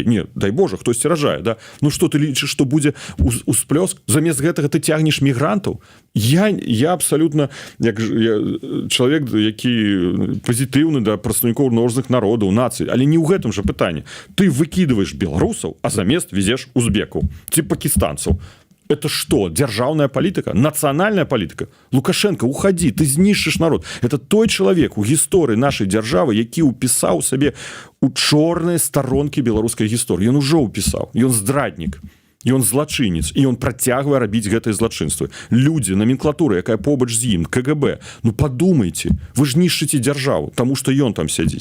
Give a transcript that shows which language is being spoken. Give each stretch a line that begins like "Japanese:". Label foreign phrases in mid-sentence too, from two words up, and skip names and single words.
Belarusian: Не, дай Божа, хтосьці ражае, да? Ну што ты лічыш, што будзе усплёск? Замест гэтага ты цягнеш мігрантаў? Я абсалютна, як чалавек, які пазітыўны да прадстаўнікоў розных народаў, нацый, але не ў гэтым жа пытанні. Ты выкідваеш беларусаў, а замест везеш узбекаў ці пакістанцаў.
Russian: Это что? Державная политика? Национальная политика?
Belarusian: Лукашенко, уходи, ты знішчыш народ. Это той чалавек у гісторыі нашай дзяржавы, які ўпісаў сабе у чорныя старонкі беларускай гісторыі. Ён ужо ўпісаў. Ён здраднік. Ён злачынец. І ён працягвае рабіць гэтыя злачынствы. Людзі, номенклатура, якая побач з ім, КГБ. Ну падумайце, вы ж нішчыце дзяржаву, таму што ён там сядзіць.